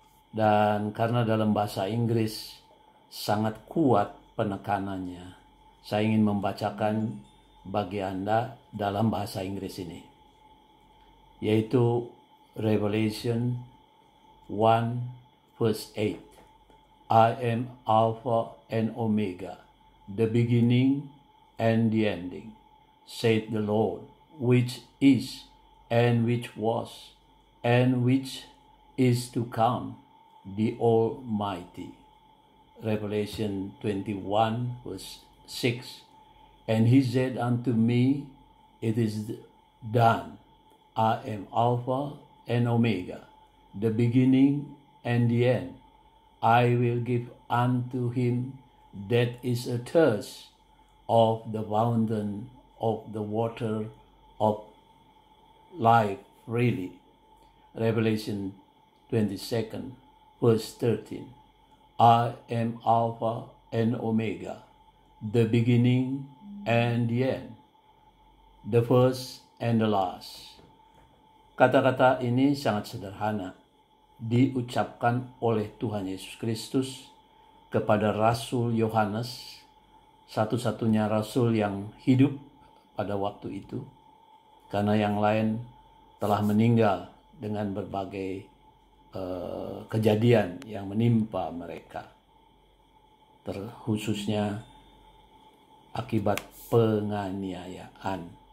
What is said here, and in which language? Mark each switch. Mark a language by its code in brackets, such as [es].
[id] Dan karena dalam bahasa Inggris sangat kuat penekanannya, saya ingin membacakan bagi Anda dalam bahasa Inggris ini, yaitu [en] Revelation 1 verse 8. I am Alpha and Omega, the beginning and the ending, saith the Lord, which is, and which was, and which is to come, the Almighty. Revelation 21 verse 6. And he said unto me, it is done. I am Alpha and Omega, the beginning and the end. I will give unto him that is athirst of the fountain of the water of life freely. Revelation 22 verse 13. I am Alpha and Omega, the beginning and the end, the first and the last. [id] Kata-kata ini sangat sederhana, diucapkan oleh Tuhan Yesus Kristus kepada Rasul Yohanes, satu-satunya rasul yang hidup pada waktu itu, karena yang lain telah meninggal dengan berbagai kejadian yang menimpa mereka, terkhususnya akibat penganiayaan.